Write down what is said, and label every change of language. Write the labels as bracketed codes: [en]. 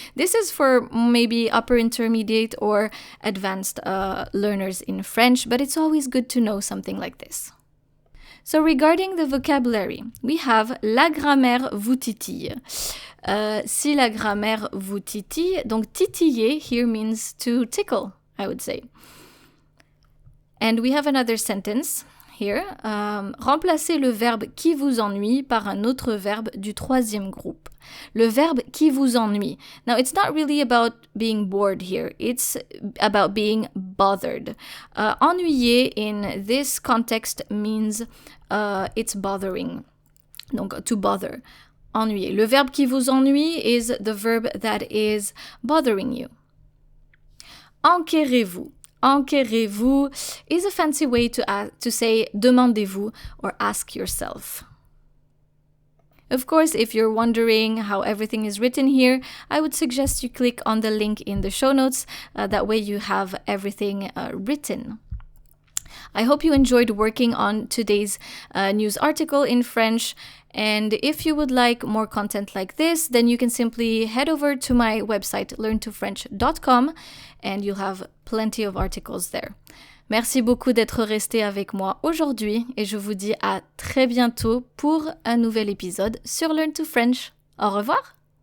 [en] This is for maybe upper intermediate or advanced learners in French, but it's always good to know something like this. So regarding the vocabulary, we have [fr] la grammaire vous titille. Si la grammaire vous titille, [en] donc titiller here means to tickle, I would say. And we have another sentence here. [fr] Remplacez le verbe qui vous ennuie par un autre verbe du troisième groupe. Le verbe qui vous ennuie. [en] Now, it's not really about being bored here. It's about being bothered. Ennuyer in this context means it's bothering. Donc, to bother. Ennuyer. [fr] Le verbe qui vous ennuie [en] is the verb that is bothering you. Enquérez-vous. Enquérez-vous is a fancy way to say demandez-vous or ask yourself. Of course, if you're wondering how everything is written here, I would suggest you click on the link in the show notes. That way you have everything written. I hope you enjoyed working on today's news article in French. And if you would like more content like this, then you can simply head over to my website, learntofrench.com, and you'll have plenty of articles there. [fr] Merci beaucoup d'être resté avec moi aujourd'hui et je vous dis à très bientôt pour un nouvel épisode sur Learn to French. Au revoir!